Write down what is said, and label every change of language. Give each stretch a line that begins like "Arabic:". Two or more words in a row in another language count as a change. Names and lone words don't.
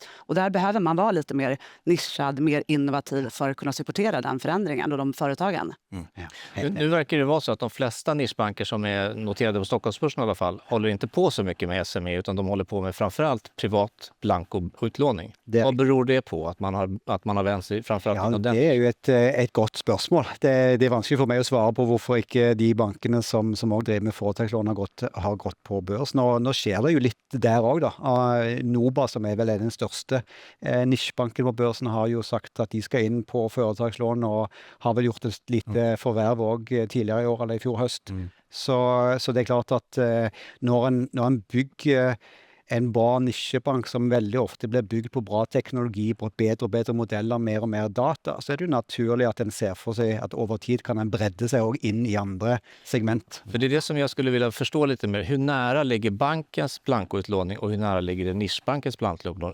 Swedish: Och där behöver man vara lite mer nischad, mer innovativ för att kunna supportera den förändringen och de företagen. Nu verkar det vara så att de flesta nischbanker som är noterade på Stockholmsbörsen i alla fall håller inte på så mycket med SME, utan de håller på med framförallt privat blankoutlåning. Vad beror det på att man har vänt sig framförallt inom den? Det är ju ett gott spørsmål.
Norwegian: Det är vanskelig for meg å svare på hvorfor ikke de bankene som også driver med foretakslån har gått på børs. Nå skjer det jo litt der òg, da. Noba, som er vel den største nisjebanken på børsen, har jo sagt at de skal inn på foretakslån, og har vel gjort et lite forverv òg tidligere i år eller i fjor høst. Så det er klart at når en bygger en bra nisjebank som
Swedish: väldigt ofta blir byggd på bra teknologi, på bättre och bättre modeller, mer och mer data, så är det ju naturligt att en ser för sig att över tid kan en bredda sig och in i andra segment. För det är det som jag skulle vilja förstå lite mer. Hur nära ligger bankens blankoutlåning och hur nära ligger det nischbankens blankoutlåning?